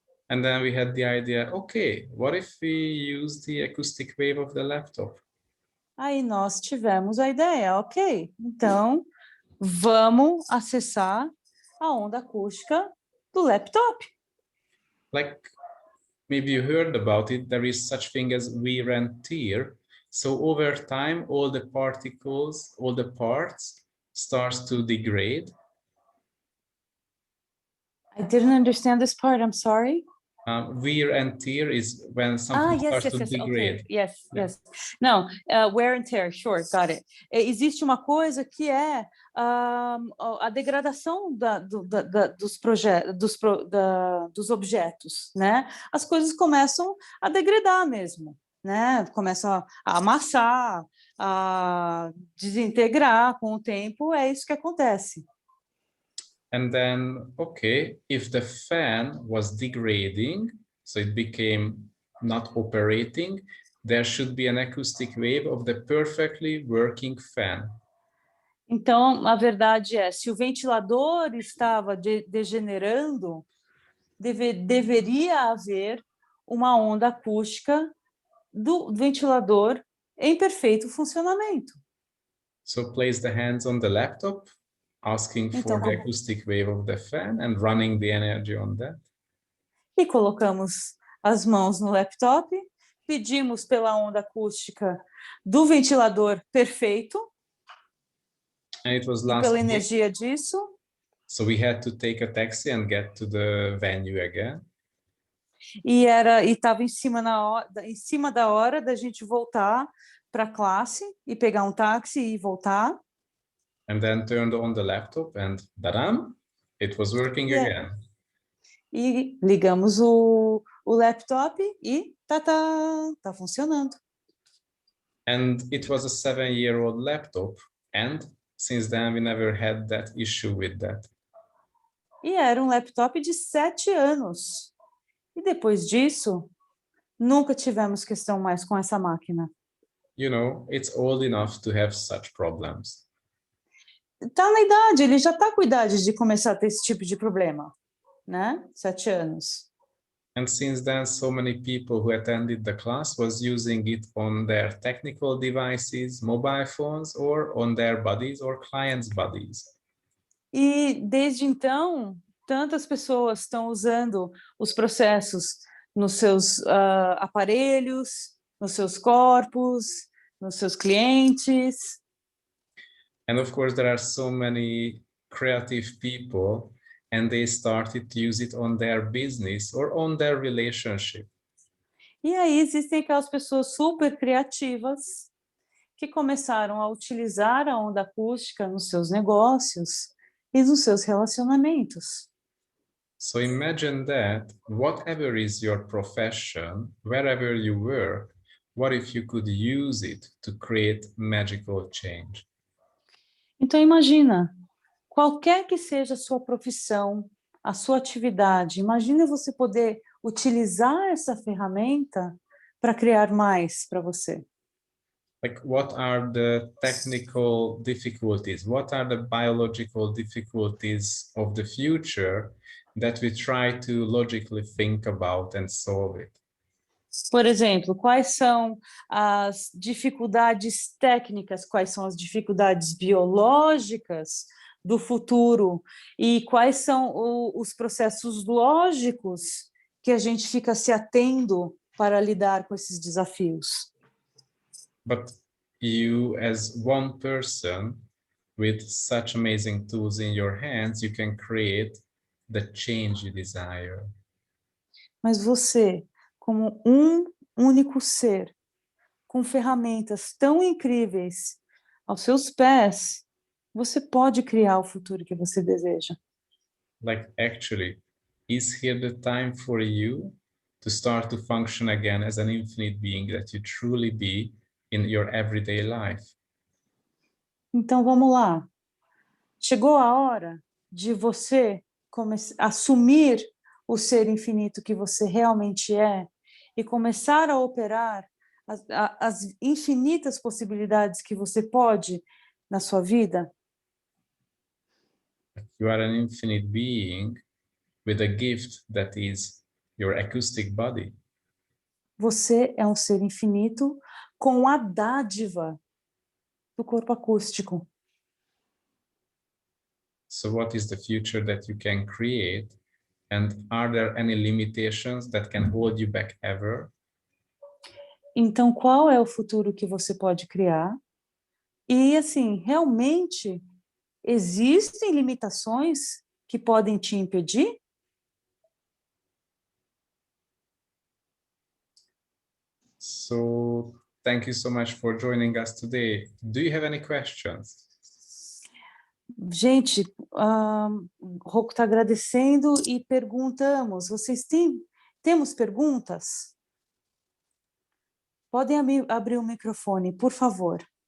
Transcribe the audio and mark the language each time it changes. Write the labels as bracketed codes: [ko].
[en] And then we had the idea, okay, what if we use the acoustic wave of the laptop? [pt] Aí nós tivemos a ideia, ok, então vamos acessar a onda acústica do laptop. [en] Like maybe you heard about it, there is such thing as wear and tear. So over time, all the particles, all the parts starts to degrade. I didn't understand this part, I'm sorry. Wear and tear is when something starts to degrade. Okay. Yes. Não, wear and tear, sure, got it. [pt] Existe uma coisa que é a degradação dos objetos, né? As coisas começam a degradar mesmo, né? Começam a amassar, a desintegrar com o tempo, é isso que acontece. [en] And then, okay, if the fan was degrading, so it became not operating, there should be an acoustic wave of the perfectly working fan. [pt] Então, a verdade é, se o ventilador estava degenerando, deveria haver uma onda acústica do ventilador em perfeito funcionamento. [en] So place the hands on the laptop, asking for the acoustic wave of the fan and running the energy on that. [pt] E colocamos as mãos no laptop, pedimos pela onda acústica do ventilador perfeito, [en] And it was [pt] e pela [en] week. [pt] energia disso. [en] So we had to take a taxi and get to the venue again. [pt] E estava em cima da hora da gente voltar para a classe e pegar um táxi e voltar. [en] And then turned on the laptop and badam, it was working again. [pt] E ligamos o laptop e tá funcionando. [en] And it was a 7-year-old laptop, and since then we never had that issue with that. [pt] E era um laptop de 7 anos. E depois disso, nunca tivemos questão mais com essa máquina. [en] You know, it's old enough to have such problems. [pt] Tá na idade, ele já tá com idade de começar a ter esse tipo de problema, né? 7 anos. [en] And since then, so many people who attended the class was using it on their technical devices, mobile phones, or on their bodies or clients' bodies. [pt] E desde então, tantas pessoas estão usando os processos nos seus aparelhos, nos seus corpos, nos seus clientes. [en] And of course, there are so many creative people, and they started to use it on their business or on their relationship. [pt] E aí existem aquelas pessoas super criativas que começaram a utilizar a onda acústica nos seus negócios e nos seus relacionamentos. [en] So imagine that whatever is your profession, wherever you work, what if you could use it to create magical change? [pt] Então imagina, qualquer que seja a sua profissão, a sua atividade. Imagina você poder utilizar essa ferramenta para criar mais para você. [en] Like, what are the technical difficulties? What are the biological difficulties of the future that we try to logically think about and solve it? [pt] Por exemplo, quais são as dificuldades técnicas, quais são as dificuldades biológicas do futuro e quais são os processos lógicos que a gente fica se atendo para lidar com esses desafios. [en] But you, as one person with such amazing tools in your hands, you can create the change you desire. [pt] Mas você, como um único ser, com ferramentas tão incríveis aos seus pés, você pode criar o futuro que você deseja. [en] Like, actually, is here the time for you to start to function again as an infinite being that you truly be in your everyday life? [pt] Então vamos lá. Chegou a hora de você assumir o ser infinito que você realmente é e começar a operar as infinitas possibilidades que você pode na sua vida. [en] You are an infinite being with a gift that is your acoustic body. [pt] Você é um ser infinito com a dádiva do corpo acústico. [en] So what is the future that you can create? And are there any limitations that can hold you back ever? [pt] Então, qual é o futuro que você pode criar? E, assim, realmente existem limitações que podem te impedir? [en] So thank you so much for joining us today. Do you have any questions? [pt] Gente, Rocco está agradecendo e perguntamos, temos perguntas? Podem abrir o microfone, por favor.